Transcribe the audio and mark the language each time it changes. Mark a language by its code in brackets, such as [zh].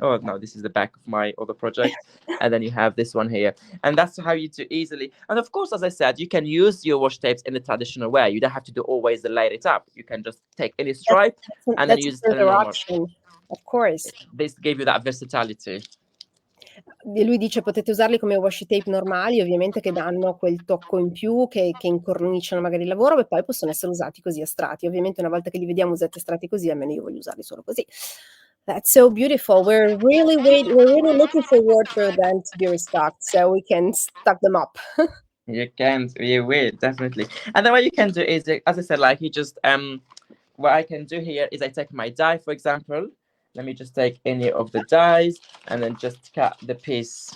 [en] Oh no, this is the back of my other project. And then you have this one here, and that's how you do easily. And of course, as I said, you can use your washi tapes in the traditional way. You don't have to do always the layer it up. You can just take any stripe and then use it in a normal. Option. Of course. This gave you that versatility. [it] E lui dice potete usarli come washi tape normali, ovviamente, che danno quel tocco in più, che incorniciano magari il lavoro, e poi possono essere usati così astratti. Ovviamente una volta che li vediamo usati astratti così, almeno io voglio usarli solo così. [en] That's so beautiful. We're really looking forward for them to be restocked so we can stock them up. You will definitely. And then what you can do is, as I said, like you just what I can do here is I take my die, for example. Let me just take any of the dies and then just cut the piece.